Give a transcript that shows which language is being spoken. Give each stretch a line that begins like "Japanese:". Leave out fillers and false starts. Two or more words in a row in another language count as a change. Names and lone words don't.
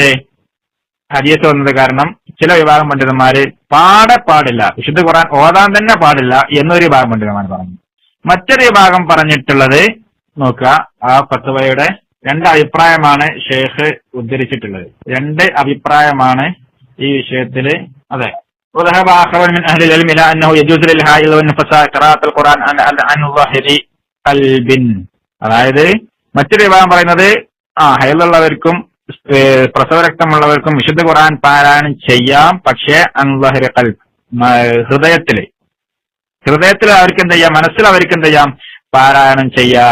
Malayalam: ഹദീസ് വന്നത് കാരണം ചില വിഭാഗം പണ്ഡിതന്മാര് പാടില്ല, വിശുദ്ധ ഖുർആൻ ഓതാൻ തന്നെ പാടില്ല എന്നൊരു വിഭാഗം പണ്ഡിതന്മാർ പറഞ്ഞു. മറ്റൊരു വിഭാഗം പറഞ്ഞിട്ടുള്ളത് നോക്കുക, ആ ഫത്വയുടെ രണ്ട് അഭിപ്രായമാണ് ഷേഖ് ഉദ്ധരിച്ചിട്ടുള്ളത്. രണ്ട് അഭിപ്രായമാണ് ഈ വിഷയത്തില്. അതെ,
Arabic: وذهب آخرون من أهل العلم إلى أنه يجوز للحائض والنفساء قراءة القرآن عن ظاهر قلب.
Malayalam: അതായത് മറ്റൊരു വിഭാഗം പറയുന്നത് ഹൈലുള്ളവർക്കും പ്രസവരക്തമുള്ളവർക്കും വിശുദ്ധ ഖുർആൻ പാരായണം ചെയ്യാം, പക്ഷേ
Arabic: عن ظاهر قلب,
Malayalam: ഹൃദയത്തിൽ അവർക്ക് എന്ത് ചെയ്യാം, മനസ്സിൽ അവർക്ക് എന്ത് ചെയ്യാം, പാരായണം ചെയ്യാം.